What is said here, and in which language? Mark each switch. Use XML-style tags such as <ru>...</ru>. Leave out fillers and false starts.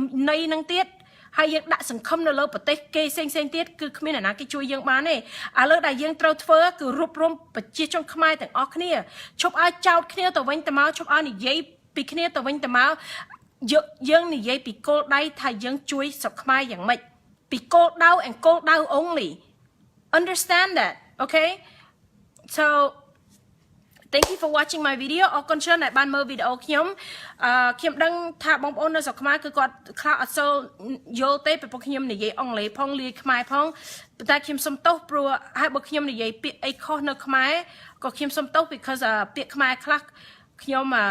<km>ន័យនឹងទៀតហើយយើងដាក់សង្ឃឹមនៅលើប្រទេសគេផ្សេងទៀតគឺគ្មានអ្នកណាគេជួយយើងបានទេឥឡូវដែលយើងត្រូវធ្វើគឺរួបរមប្រជាជនខ្មែរទាំងអស់គ្នាឈប់ឲ្យចោទគ្នាទៅវិញទៅមកឈប់ឲ្យនិយាយពីគ្នាទៅវិញទៅមកយើងនិយាយពីគោលដៅថាយើងជួយស្រុកខ្មែរយ៉ាងម៉េចពីគោលដៅ and គោលដៅ only</km> <en>Understand that, okay? So, thank you for watching my video.</en> <km>អរគុណច្រើនដែលបានមើលវីដេអូខ្ញុំខ្ញុំដឹងថាបងប្អូននៅស្រុកខ្មែរគឺគាត់ខ្លះអត់សូវយល់ទេពីព្រោះខ្ញុំនិយាយអង់គ្លេសផងលាយខ្មែរផងប៉ុន្តែខ្ញុំសុំទោសព្រោះហើយបើខ្ញុំនិយាយពាក្យអីខុសនៅខ្មែរក៏ខ្ញុំសុំទោស because ពាក្យខ្មែរខ្លះខ្ញុំ</km>